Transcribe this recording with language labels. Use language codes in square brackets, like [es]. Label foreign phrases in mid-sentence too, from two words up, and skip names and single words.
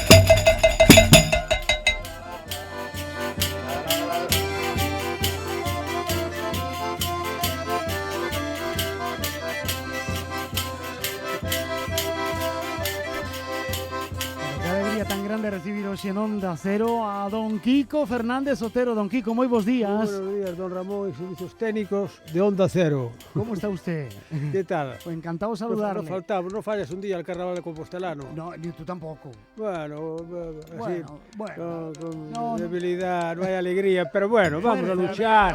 [gl] Que alegría tan grande recibir hoxe en Onda Cero a don Kiko Fernández Otero. Don Kiko, moi bons días. [es] Buenos días, don Ramón y servicios técnicos de Onda Cero. ¿Cómo está usted? ¿Qué tal? Pues encantado de No saludarle. faltamos, no fallas un día al carnaval de Compostelano. No, ni tú tampoco. Bueno, así, Bueno. con No, debilidad, no hay alegría, pero bueno, vamos a luchar.